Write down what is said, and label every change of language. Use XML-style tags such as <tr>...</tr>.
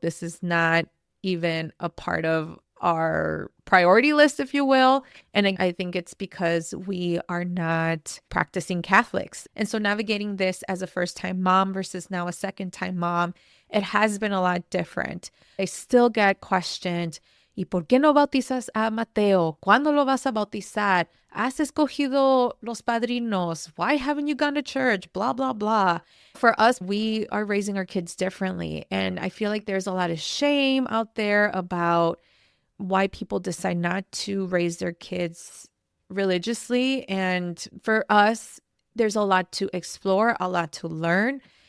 <en>This is not even a part of our priority list, if you will. And I think it's because we are not practicing Catholics. And so navigating this as a first-time mom versus now a second-time mom, it has been a lot different. I still get questioned,</en> <es>¿y por qué no bautizas a Mateo? ¿Cuándo lo vas a bautizar? ¿Has escogido los padrinos?</es> <en>Why haven't you gone to church? Blah, blah, blah. For us, we are raising our kids differently. And I feel like there's a lot of shame out there about why people decide not to raise their kids religiously. And for us, there's a lot to explore, a lot to learn.</en>